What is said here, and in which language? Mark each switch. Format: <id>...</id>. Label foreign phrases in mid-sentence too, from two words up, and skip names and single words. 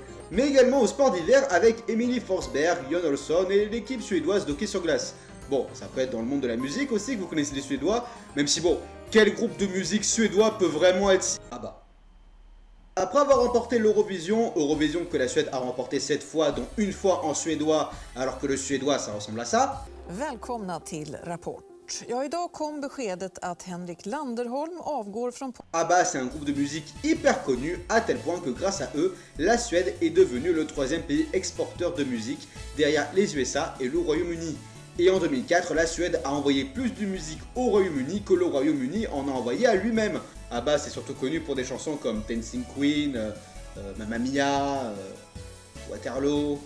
<fr>Mais également au sport d'hiver avec Emily Forsberg, Jon Olsson et l'équipe suédoise d'hockey sur glace. Bon, ça peut être dans le monde de la musique aussi que vous connaissez les Suédois, même si bon, quel groupe de musique suédois peut vraiment être... Ah bah... Après avoir remporté l'Eurovision, Eurovision que la Suède a remporté 7 fois, dont une fois en suédois, alors que le suédois ça ressemble à ça.</fr> <sv>Välkomna till Rapport. Ja, idag kom beskedet att Henrik Landerholm avgår från...</sv> <fr>ABBA, c'est un groupe de musique hyper connu, à tel point que grâce à eux, la Suède est devenue le 3e pays exporteur de musique, derrière les USA et le Royaume-Uni. Et en 2004, la Suède a envoyé plus de musique au Royaume-Uni que le Royaume-Uni en a envoyé à lui-même. ABBA, c'est surtout connu pour des chansons comme Dancing Queen, Mamma Mia, Waterloo.</fr>